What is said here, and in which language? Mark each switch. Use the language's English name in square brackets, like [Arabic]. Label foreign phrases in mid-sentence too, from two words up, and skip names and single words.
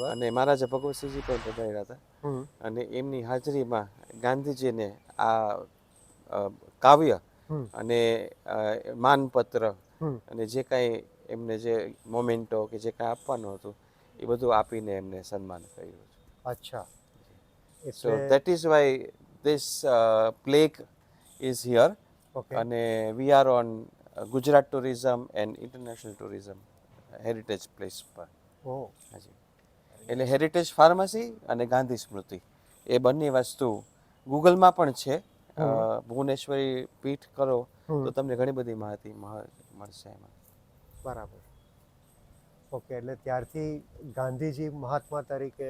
[Gujarati] અને મહારાજા ભગવતસિંહજી પણ પધાર્યા હતા. અને એમની હાજરીમાં ગાંધીજીને આ કાવ્ય અને માનપત્ર અને જે કાંઈ એમને જે મોમેન્ટો કે જે કાંઈ આપવાનું હતું એ બધું આપીને એમને સન્માન કર્યું. અચ્છા. So એટલે [English] that is why this plaque is here. [Gujarati] ઓકે [English] અને we are on Gujarat tourism and international tourism heritage place પર. ઓ [Gujarati] હાજી. એટલે હેરિટેજ ફાર્મસી અને ગાંધી સ્મૃતિ એ બંને વસ્તુ ગૂગલમાં પણ છે. ભુવનેશ્વરી પીઠ કરો તો તમને ઘણી બધી માહિતી મળશે એમાં. બરાબર. ઓકે, એટલે ત્યારથી ગાંધીજી મહાત્મા તરીકે